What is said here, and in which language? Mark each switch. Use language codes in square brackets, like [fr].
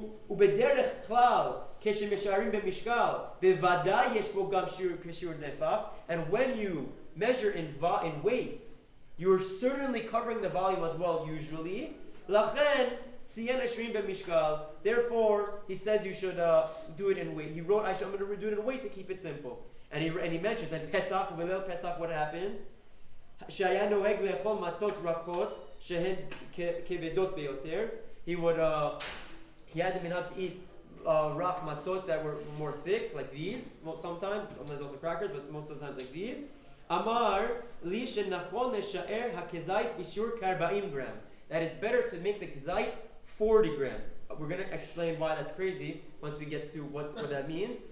[he] ובדרך כלל, כשמשערים במשקל, בוודאי יש בו גם שיעור נפח, [en] and when you measure in weight, you're certainly covering the volume as well usually. [he] לכן, ציין השערים במשקל, [en] therefore, he says you should do it in weight. He wrote, I'm going to do it in weight to keep it simple. And he mentions that Pesach, what happens? [he] שהיה נוהג לאכול מצות רכות, שהן כבדות ביותר. [en] He had the minhag to eat rach matzot that were more thick, like these. Sometimes also crackers, but most of the times like these. [he] Amar li shenachon le'sha'er hakezayit b'shur k'40 gram. [en] That it's better to make the kezayit 40 gram. We're going to explain why that's crazy once we get to what that means.